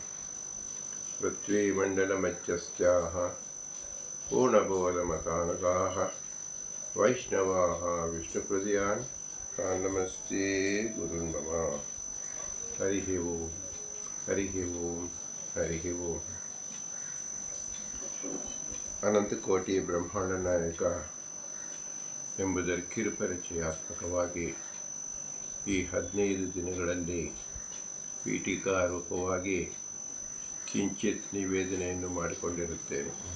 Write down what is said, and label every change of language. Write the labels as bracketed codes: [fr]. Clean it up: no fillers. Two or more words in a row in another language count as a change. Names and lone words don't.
[sa] पृथ्वीमण्डलमध्यस्थाः पूर्णबोधमतानुगाः वैष्णवाः विष्णुहृदयान् नमस्ते गुरुन् मम। हरिः ओम् हरिः ओम् हरिः ओम्। [kn] ಅನಂತಕೋಟಿ ಬ್ರಹ್ಮಾಂಡ ನಾಯಕ ಎಂಬುದರ ಕಿರುಪರಿಚಯಾತ್ಮಕವಾಗಿ ಈ 15 ದಿನಗಳಲ್ಲಿ ಪೀಠಿಕಾ ರೂಪವಾಗಿ ಕಿಂಚಿತ್ ನಿವೇದನೆಯನ್ನು ಮಾಡಿಕೊಂಡಿರುತ್ತೇನೆ.